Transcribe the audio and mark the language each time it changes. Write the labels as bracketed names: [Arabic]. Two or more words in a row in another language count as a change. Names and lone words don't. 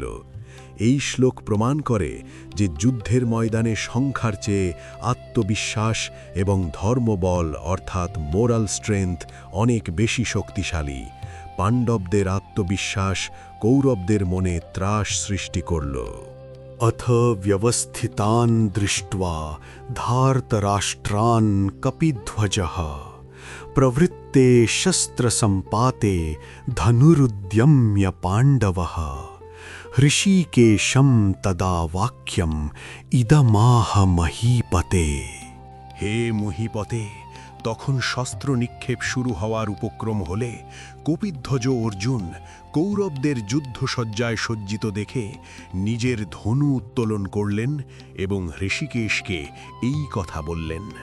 [Bangla] এই শ্লোক প্রমাণ করে যে যুদ্ধের ময়দানে সংখ্যার চেয়ে আত্মবিশ্বাস এবং ধর্মবল অর্থাৎ [English] moral strength [Bangla] অনেক বেশি শক্তিশালী। পাণ্ডবদের আত্মবিশ্বাস কৌরবদের মনে ত্রাস সৃষ্টি করল। [Sanskrit] अथ व्यवस्थितान् दृष्ट्वा धार्तराष्ट्रान् कपिध्वजः प्रवृत्ते शस्त्रसम्पाते धनुरुद्यम्य पाण्डवः ऋषिकेशं तदा वाक्यम् इदमाह महीपते। [Bangla] হে মহীপতে, তখন শস্ত্র নিক্ষেপ শুরু হওয়ার উপক্রম হলে কপিধ্বজ অর্জুন কৌরবদের যুদ্ধসজ্জায় সজ্জিত দেখে নিজের ধনু উত্তোলন করলেন এবং ঋষিকেশকে এই কথা বললেন।